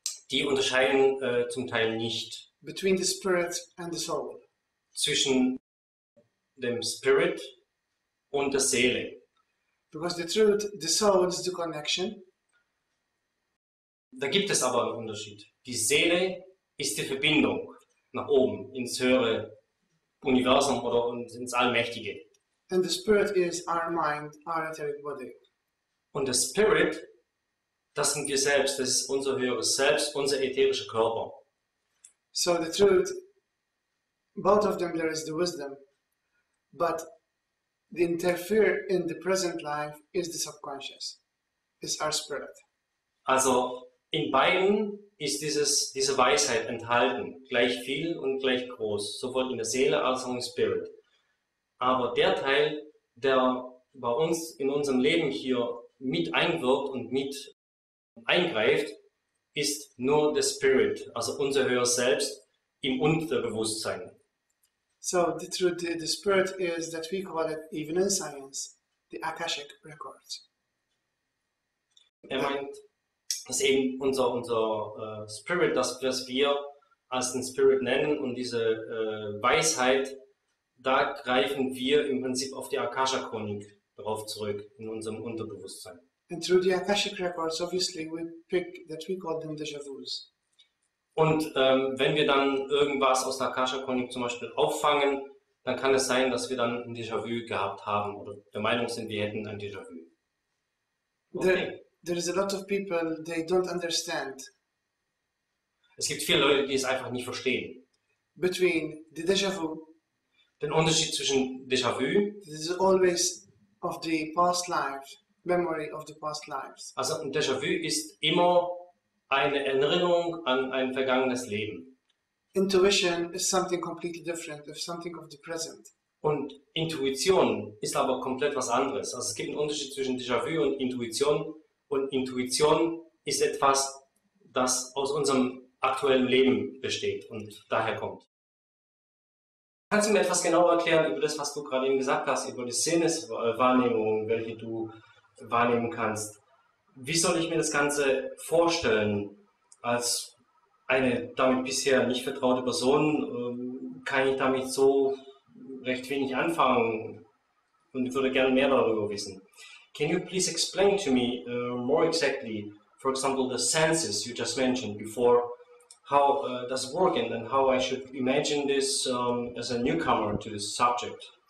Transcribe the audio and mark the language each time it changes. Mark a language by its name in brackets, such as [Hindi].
[German] Die unterscheiden zum Teil nicht [English] between the spirit and the soul. [German] Zwischen dem Spirit und der Seele. [English] Because the truth, the soul is the connection. [German] Da gibt es aber einen Unterschied. Die Seele ist die Verbindung nach oben, ins höhere Universum oder ins Allmächtige. [English] And the spirit is our mind, our etheric body. [German] Und der Spirit, das sind wir selbst, das ist unser höheres Selbst, unser ätherischer Körper. [English] So the truth, both of them there is the wisdom, but the interfere in the present life is the subconscious, is our spirit. [German] Also in beiden ist diese Weisheit enthalten, gleich viel und gleich groß, sowohl in der Seele als auch im Spirit. Aber der Teil, der bei uns in unserem Leben hier mit einwirkt und mit eingreift, ist nur der Spirit, also unser höheres Selbst im Unterbewusstsein. [English] So the truth, the spirit is that we call it even in science, the Akashic records. [German] Er meint, dass eben unser Spirit, das wir als den Spirit nennen, und diese Weisheit, da greifen wir im Prinzip auf die Akasha-Chronik darauf zurück, in unserem Unterbewusstsein. [English] And through the Akashic records, obviously, we pick that we call them déjà vus. [German] Und wenn wir dann irgendwas aus der Akasha-Chronik zum Beispiel auffangen, dann kann es sein, dass wir dann ein Déjà-vu gehabt haben oder der Meinung sind, wir hätten ein Déjà-vu. Okay. [English] There is a lot of people, they don't understand. [German] Es gibt viele Leute, die es einfach nicht verstehen. [English] Between the déjà vu, [German] Den Unterschied zwischen Déjà-vu, [English] this is always of the past life, memory of the past lives. [German] also ein Déjà-vu ist immer eine Erinnerung an ein vergangenes Leben. [English] Intuition is something completely different, of something of the present. [German] Und Intuition ist aber komplett was anderes. Also es gibt einen Unterschied zwischen Déjà-vu und Intuition. Und Intuition ist etwas, das aus unserem aktuellen Leben besteht und daher kommt. Kannst du mir etwas genauer erklären über das, was du gerade eben gesagt hast, über die Sinneswahrnehmung, welche du wahrnehmen kannst? Wie soll ich mir das Ganze vorstellen? Als eine damit bisher nicht vertraute Person kann ich damit so recht wenig anfangen und würde gerne mehr darüber wissen. [English] Can you please explain to me more exactly, for example, the senses you just mentioned before, how does it work and how I should imagine this as a newcomer to this subject?